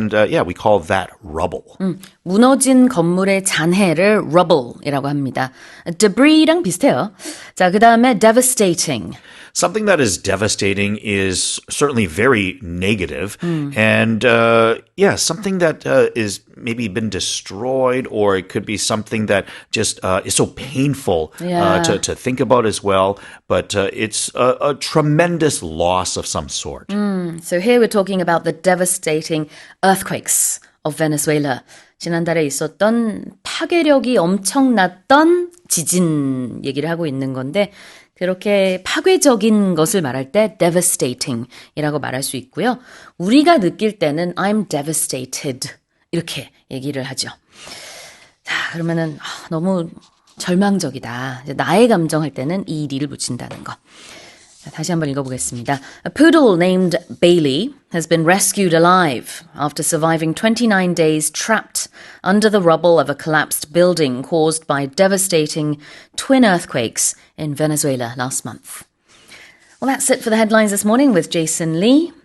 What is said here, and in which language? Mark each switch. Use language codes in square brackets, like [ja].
[en] And we call that rubble. [ko] 무너진 건물의 잔해를 rubble이라고 합니다. debris랑 비슷해요. 자, 그 다음에 devastating. [en] Something that is devastating is certainly very negative. And something that is maybe been destroyed, or it could be something that just is so painful to think about as well. But it's a tremendous loss of some sort. So here we're talking about the devastating earthquakes of Venezuela. [ko] 지난달에 있었던 파괴력이 엄청났던 지진 얘기를 하고 있는 건데 그렇게 파괴적인 것을 말할 때 devastating이라고 말할 수 있고요. 우리가 느낄 때는 [en] I'm devastated [ko] 이렇게 얘기를 하죠. 자, 그러면은 너무 절망적이다. 나의 감정 할 때는 ED를 붙인다는 거. 자, 다시 한번 읽어보겠습니다. [en] A poodle named Bailey has been rescued alive after surviving 29 days trapped under the rubble of a collapsed building caused by devastating twin earthquakes in Venezuela last month. Well, that's it for the headlines this morning with Jason Lee.